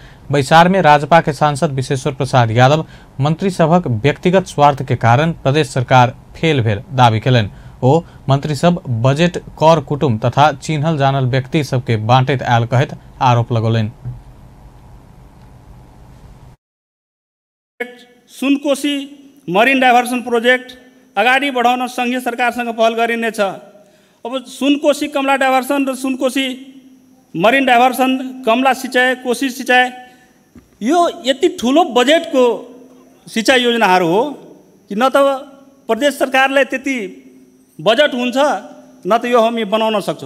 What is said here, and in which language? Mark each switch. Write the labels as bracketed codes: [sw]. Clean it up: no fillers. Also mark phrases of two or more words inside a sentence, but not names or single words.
[mai] बैसार में राजपा के सांसद विशेश्वर प्रसाद यादव मंत्री सभक व्यक्तिगत स्वार्थ के कारण प्रदेश सरकार फेल भेल दावी कयलनि। ओ मंत्री सब बजट कर कुटुम तथा चिन्हल जानल व्यक्ति सबके बांटैत आयल कहैत आरोप लगौलनि। [ne] सुनकोशी मरिन डाइभर्सन प्रोजेक्ट अगाडि बढाउन सङ्घीय सरकारसँग पहल गरिनेछ। अब सुनकोशी कमला डाइभर्सन र सुनकोशी मरिन डाइभर्सन, कमला सिँचाइ, कोशी सिँचाइ, यो यति ठुलो बजेटको सिँचाइ योजनाहरू हो कि न त प्रदेश सरकारले त्यति बजेट हुन्छ न त यो हामी बनाउन सक्छौँ।